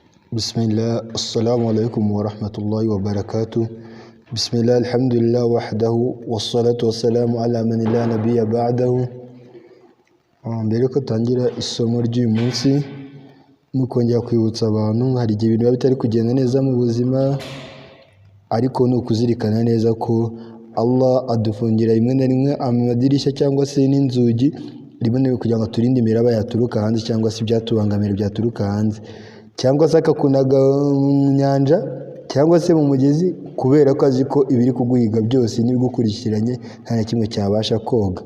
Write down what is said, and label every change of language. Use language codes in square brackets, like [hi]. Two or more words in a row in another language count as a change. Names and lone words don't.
[ar] بسم الله السلام عليكم ورحمة الله وبركاته. بسم الله الحمد لله وحده والصلاة والسلام على من لا نبي بعده. [rw] mbere ko tangira isomo ry'uyu munsi nukongera kwibutsa abantu hari igihe ibintu biba bitari kugenda neza mu buzima, ariko ni ukuzirikana neza ko Allah adufungira rimwe na rimwe amadirishya cyangwa se n'inzugi rimwe na rimwe kugira ngo turinde imiraba yaturuka hanze cyangwa se ibyatubangamira byaturuka hanze, cyangwa se akakunaga mu nyanja cyangwa se mu mugezi, kubera ko azi ko ibiri kuguhiga byose n'ibigukurikiranye nta na kimwe cyabasha koga.